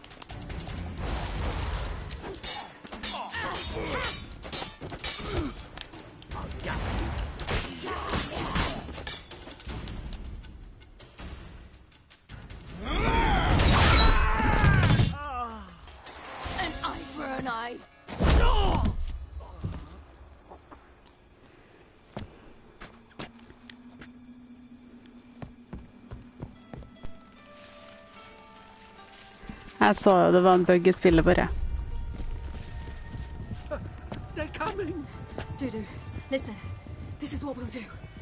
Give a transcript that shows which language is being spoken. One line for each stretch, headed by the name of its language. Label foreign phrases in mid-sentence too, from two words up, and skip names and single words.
English: I'll get An eye for an eye.
Danish: Jeg så det var en bug i spillet bare.
English: They're coming! Dudu, listen. This is what we'll do.